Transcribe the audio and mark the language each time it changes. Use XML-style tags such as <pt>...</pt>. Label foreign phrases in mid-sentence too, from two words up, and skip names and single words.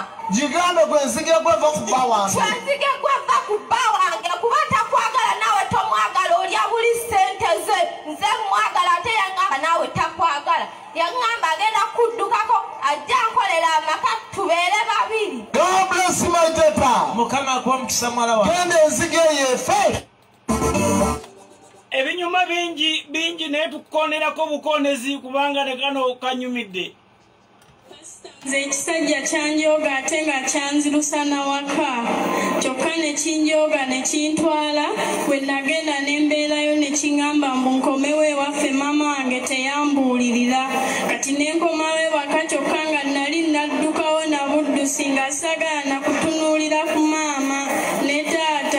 <lg>Giganda gwe enzige gweva ku bba wange. Enzige gweva ku bba wange kuba takwagala nawe tomwagala olya buli ssente ze. Nze mwagala ate yaŋŋamba nawe takwagala. Yaŋŋamba agenda kuddukako ajja nkolera amaka tubeere babiri.</lg> <en>God bless my daughter.</en> <lg>Mukama akuwa omukisa muwala wange. Genda enzige eyo efe. Ebinyuma bingi naye tukonerako bukonezi kubanga ne kano kanyumidde. Nze ekisajja kyanjooga ate nga kyanzirusa nawaka kyokka ne kinjooga ne kintwala bwe nagenda ne mbeerayo ne kiŋŋamba mbu nkomewo ewaffe maama wange teyambuulirira kati ne nkomawo ewaka kyokka nga nali naddukawo na buddusi nga sagana kutunuulira ku maama ne taata.</lg>